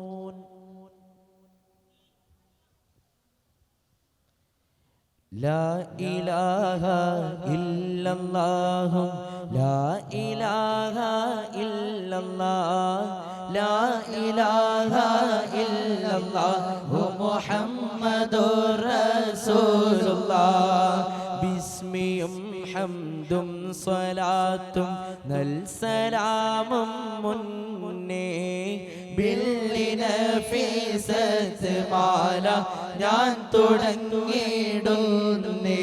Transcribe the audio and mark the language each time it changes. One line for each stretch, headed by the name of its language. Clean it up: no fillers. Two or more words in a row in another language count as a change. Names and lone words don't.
Arabic: لا إله إلا الله لا إله إلا الله لا إله إلا الله محمد رسول الله.
Malayalam: ബിസ്മിയും ഹംദും സ്വലാത്തും നൽ സലാമും മുന്നേ ബില്ലിനഫീസത്ത് മാല ഞാൻ തുടങ്ങിയിടുന്നേ.